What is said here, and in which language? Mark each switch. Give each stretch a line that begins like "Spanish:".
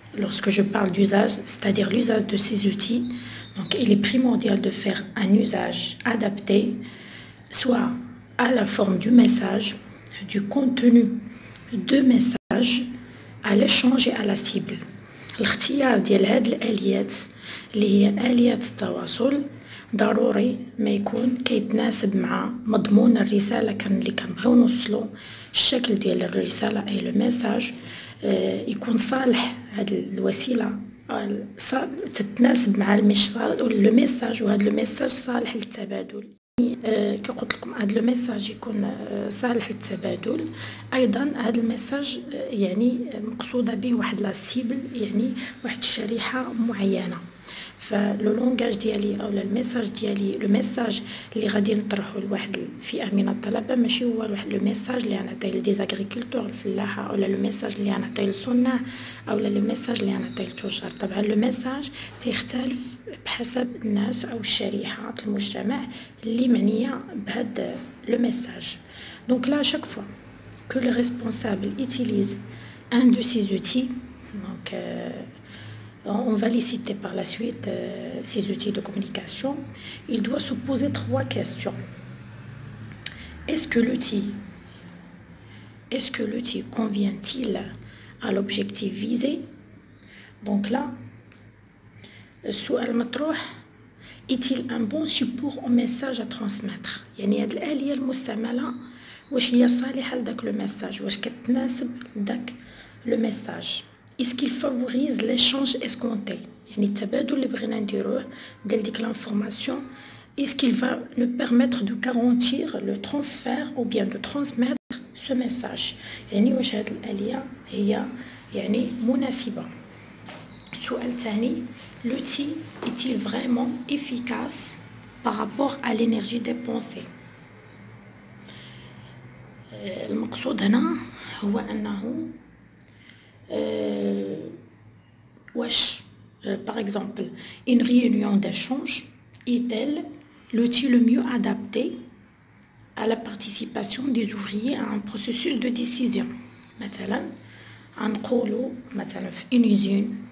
French: Lorsque je parle d'usage, c'est-à-dire l'usage de ces outils, donc il est primordial de faire un usage adapté, soit à la forme du message, du contenu de message, à l'échange et à la cible.
Arabic: الاختيار ديال هاد الآليات اللي هي آليات التواصل ضروري ما يكون كيتناسب مع مضمون الرسالة اللي كنبغيو نوصلو، الشكل ديال الرسالة أي لو ميساج يكون صالح. هاد الوسيلة تتناسب مع لو ميساج، وهاد لو ميساج صالح للتبادل. كي قلت لكم هاد لو ميساج يكون صالح للتبادل. ايضا هاد الميساج مقصوده به واحد لا سيبل، واحد الشريحه معينه. فلو لونغاج ديالي او الميساج ديالي، لو ميساج اللي غادي نطرحه لواحد الفئه من الطلبه ماشي هو واحد لو ميساج اللي نعطيه لديزاغريكولتور الفلاحه، او لو ميساج اللي نعطيه للصناع، او لو ميساج اللي نعطيه للتجار. طبعا لو ميساج تيختلف بحسب الناس او الشريحه المجتمع اللي معنيه بهذا لو ميساج.
French: دونك لا chaque fois que le responsable utilise un de ces outils, donc on va les citer par la suite, ces outils de communication, il doit se poser 3 questions. Est-ce que l'outil convient-il à l'objectif visé? Donc là,
Arabic: السؤال مطروح:
French: est-il un bon support au message à transmettre؟
Arabic: هاد الآلية المستعملة واش هي صالحة لداك لو ميساج، واش كتناسب داك لو ميساج؟
French: est-ce qu'il favorise l'échange escompté؟
Arabic: التبادل اللي بغينا نديروه ديال ديك لانفورماسيون،
French: est-ce qu'il va nous permettre de garantir le transfert ou bien de transmettre ce message؟
Arabic: واش هاد الآلية هي مناسبة. السؤال الثاني:
French: l'outil est-il vraiment efficace par rapport à l'énergie dépensée؟
Arabic: المقصود هنا هو أنه واش
French: par exemple une réunion d'échange est-elle l'outil le mieux adapté à la participation des ouvriers à un processus de décision؟
Arabic: مثلا نقولوا مثلا في
French: une usine